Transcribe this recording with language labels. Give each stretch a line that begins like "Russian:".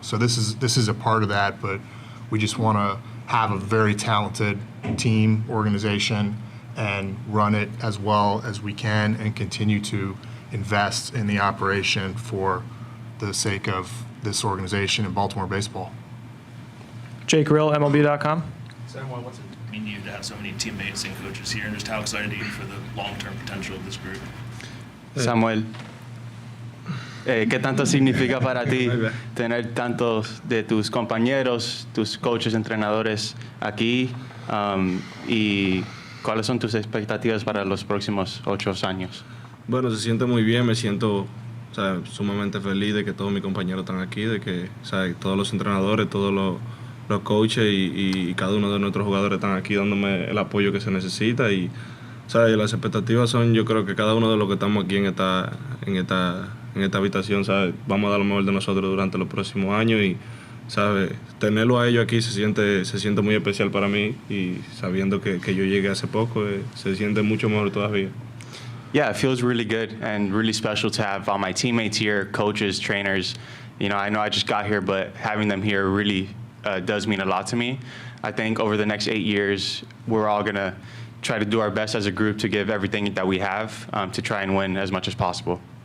English: So this is a part of that, but we just want to have a very talented team, organization, and run it as well as we can and continue to invest in the operation for the sake of this organization and Baltimore baseball. Jake Rill, MLB.com. Samuel, what's it mean to you to have so many teammates and coaches here, and just how excited are you for the long-term potential of this group?
Spanish: Samuel, ¿qué tanto significa para ti tener tantos de tus compañeros, tus coaches, entrenadores aquí? ¿Y cuáles son tus expectativas para los próximos 8 años? Bueno, se siente muy bien, me siento sumamente feliz de que todos mis compañeros están aquí, de que todos los entrenadores, todos los coaches y cada uno de nuestros jugadores están aquí dándome el apoyo que se necesita. Y las expectativas son, yo creo que cada uno de los que estamos aquí en esta habitación, vamos a dar lo mejor de nosotros durante los próximos años, y tenerlo a ellos aquí se siente muy especial para mí, y sabiendo que yo llegué hace poco, se siente mucho mejor todavía.
English: Yeah, it feels really good and really special to have all my teammates here, coaches, trainers. I know I just got here, but having them here really does mean a lot to me. I think over the next 8 years, we're all going to try to do our best as a group to give everything that we have to try and win as much as possible.